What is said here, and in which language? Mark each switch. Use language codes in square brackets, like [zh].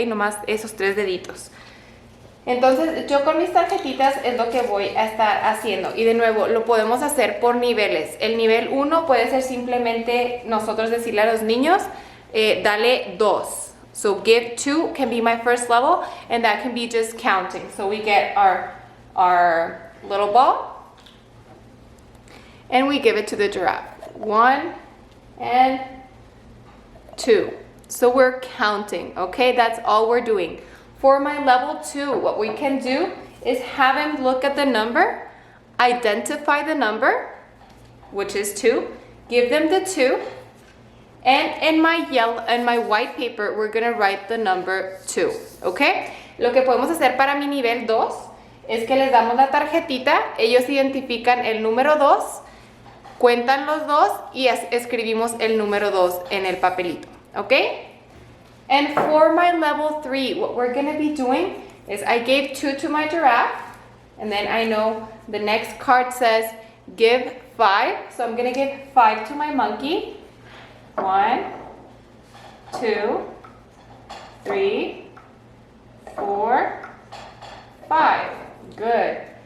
[es] Nomás esos 3 deditos. Entonces yo con mis tarjetitas es lo que voy a estar haciendo, y de nuevo lo podemos hacer por niveles. El nivel 1 puede ser simplemente nosotros decirle a los niños, dale 2. [en] So give 2 can be my first level, and that can be just counting. So we get our little ball and we give it to the giraffe. 1 and 2. So we're counting, okay? That's all we're doing. For my level 2, what we can do is have him look at the number, identify the number, which is 2, give them the 2, and in my white paper, we're going to write the number 2, okay? [es] Lo que podemos hacer para mi nivel 2 es que les damos la tarjetita, ellos identifican el número 2, cuentan los 2 y escribimos el número 2 en el papelito, okay? [en] And for my level 3, what we're going to be doing is I gave 2 to my giraffe, and then I know the next card says give 5. So I'm gonna give 5 to my monkey. 1, 2, 3, 4, 5. Good.